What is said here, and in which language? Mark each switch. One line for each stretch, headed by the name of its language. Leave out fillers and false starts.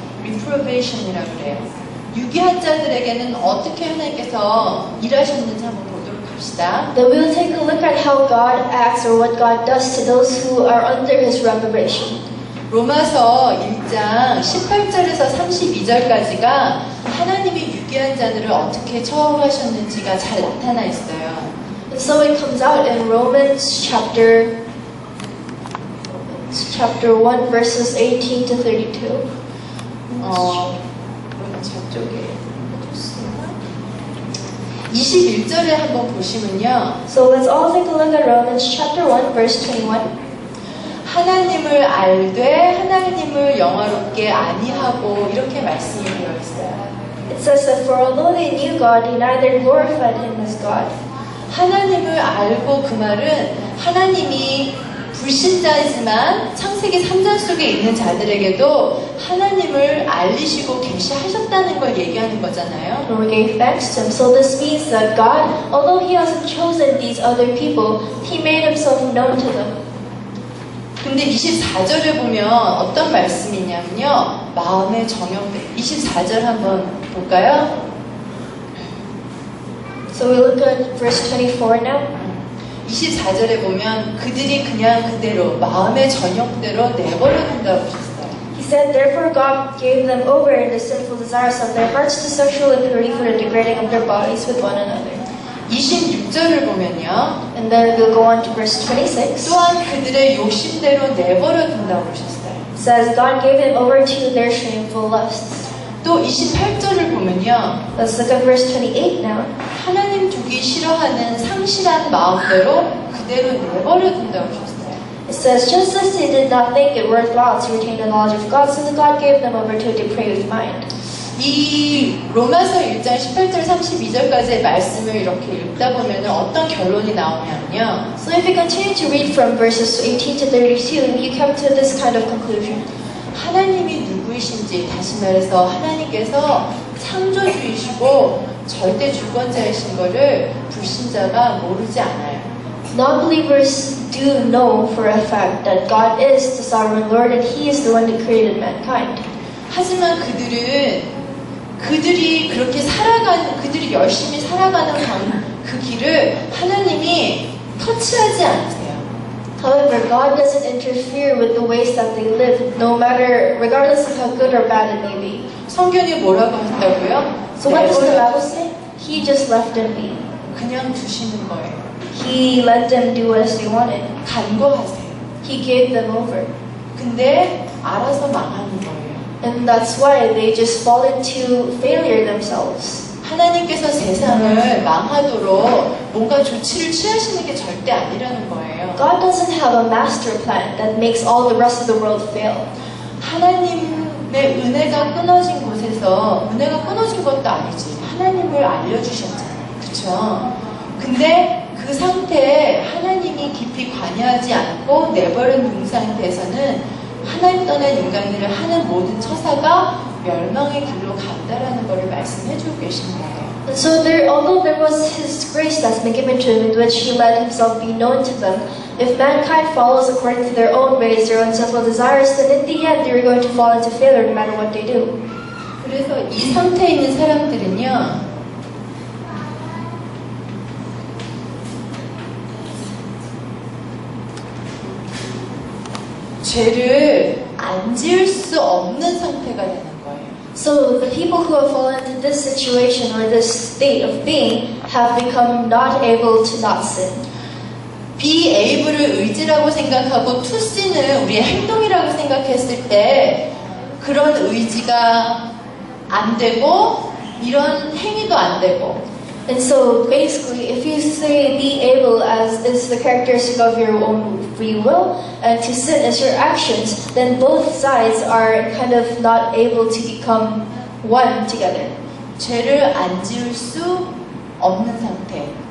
Korean: reprobation이라고 그래요. 유기한 자들에게는 어떻게 하나님께서 일하셨는지 한번 보도록 합시다.
English: Then we'll take a look at how God acts or what God does to those who are under His reprobation.
Korean: 로마서 1장 18절에서 32절까지가 하나님이 유기한 자들을 어떻게 처우하셨는지가 잘 나타나 있어요.
English: And so it comes out in Romans chapter 1 verses 18 to 32.
Korean: 저쪽에 21절에 한번 보시면요.
English: So let's all take a look at Romans chapter 1 verse 21.
Korean: 하나님을 알되 하나님을 영화롭게 아니하고 이렇게 말씀이 되어 있어요.
English: It says that for although they knew God, they neither glorified Him as God.
Korean: 하나님을 알고 그 말은 하나님이 불신자이지만 창세기 3장 속에 있는 자들에게도 하나님을 알리시고 계시하셨다는 걸 얘기하는 거잖아요.
English: And we gave thanks to Him. So this means that God, although He hasn't chosen these other people, He made Himself known to them.
Korean: 근데 24절에 보면 어떤 말씀이 있냐면요. 마음의 정욕들. 24절 한번 볼까요?
English: So we look at verse 24 now.
Korean: 24절에 보면 그들이 그냥 그대로 마음의 정욕대로 내버려둔다고 하셨어요.
English: He said, therefore God gave them over in the sinful desires of their hearts to sexual impurity for the degrading of their bodies with one another.
Korean: 26절을 보면요.
English: And then we'll go on to verse 26.
Korean: 또한 그들의 욕심대로 내버려둔다고 하셨어요.
English: It says, God gave them over to their shameful lusts.
Korean: 또 28절을 보면요.
English: Let's look at verse 28 now.
Korean: 하나님 두기 싫어하는 상실한 마음대로 그대로 내버려둔다고 하셨어요.
English: It says, just as they did not think it worthwhile to retain the knowledge of God, so God gave them over to a depraved mind.
Korean: 이 로마서 1장 18절 32절까지의 말씀을 이렇게 읽다 보면 어떤 결론이 나오냐면요.
English: So if you continue to read from verses 18 to 32, you come to this kind of conclusion.
Korean: 하나님이 누구이신지, 다시 말해서 하나님께서 창조주이시고 절대 주권자이신 것을 불신자가 모르지 않아요.
English: Non-believers do know for a fact that God is the sovereign Lord and He is the one that created mankind.
Korean: 하지만 그들이 그렇게 그들이 열심히 살아가는 그 길을 하나님이 터치하지 않으세요.
English: However, God doesn't interfere with the ways that they live, regardless of how good or bad it may be.
Korean: 성경이 뭐라고 한다고요?
English: So what does the Bible say? He just left them be.
Korean: 그냥 두시는 거예요.
English: He let them do as they wanted.
Korean: 간거하세요.
English: He gave them over.
Korean: 근데 알아서 망하는 거예요.
English: And that's why they just fall into failure themselves.
Korean: 하나님께서 세상을 망하도록 뭔가 조치를 취하시는 게 절대 아니라는 거예요.
English: God doesn't have a master plan that makes all the rest of the world fail.
Korean: 하나님의 은혜가 끊어진 곳에서 은혜가 끊어진 것도 아니지. 하나님을 알려주셨잖아요. 그쵸? 근데 그 상태에 하나님이 깊이 관여하지 않고 내버린 상태에서는 하나님 떠난 인간들을 하는 모든 처사가 멸망의 길로 간다라는 것을 말씀해주고 계신 거예요.
English: And so although there was His grace that's been given to Him in which He let Himself be known to them, if mankind follows according to their own ways, their own sensual desires, then in the end they're going to fall into failure no matter what they do.
Korean: 그래서 이 상태에 있는 사람들은요, 죄를 안 지을 수 없는 상태가 되는 거예요.
English: So the people who have fallen into this situation or this state of being have become not able to not sin. be able
Korean: 을 의지라고 생각하고
English: to sin
Korean: 을 우리의 행동이라고 생각했을 때 그런 의지가 안 되고 이런 행위도 안 되고.
English: And so basically, if you say be able as is the characteristic of your own free will, and to sin is your actions, then both sides are kind of not able to become one together.
Korean: 죄를 안 지을 수 없는 상태.